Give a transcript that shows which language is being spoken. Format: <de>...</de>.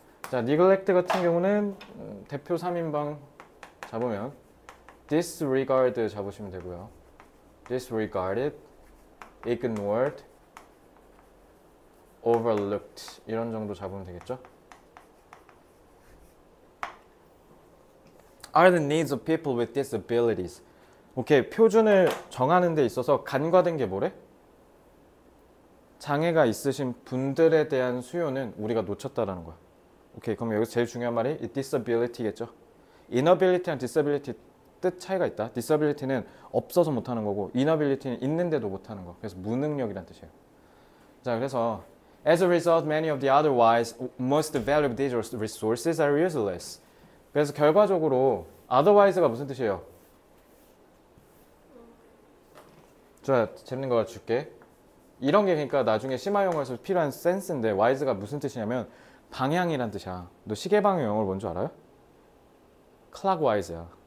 <ko>자, neglect 같은 경우는 대표 3인방 잡으면 disregard 잡으시면 되고요.</ko> <en>disregarded, ignored, overlooked</en> <ko>이런 정도 잡으면 되겠죠.</ko> <en>are the needs of people with disabilities.</en> <ko>오케이, 표준을 정하는 데 있어서 간과된 게 뭐래? 장애가 있으신 분들에 대한 수요는 우리가 놓쳤다라는 거야. 오케이, 그럼 여기서 제일 중요한 말이 disability겠죠. inability랑 disability 뜻 차이가 있다. disability는 없어서 못하는 거고 inability는 있는데도 못하는 거. 그래서 무능력이란 뜻이에요. 자, 그래서</ko> <en>as a result, many of the otherwise most valuable digital resources are useless.</en> <ko>그래서 결과적으로 otherwise가 무슨 뜻이에요? 자, 재밌는 거 줄게. 이런 게 그러니까 나중에 심화 영어에서 필요한 센스인데 wise가 무슨 뜻이냐면 방향이란 뜻이야. 너 시계 방향 영어를 뭔 줄 알아요? clockwise야.</ko>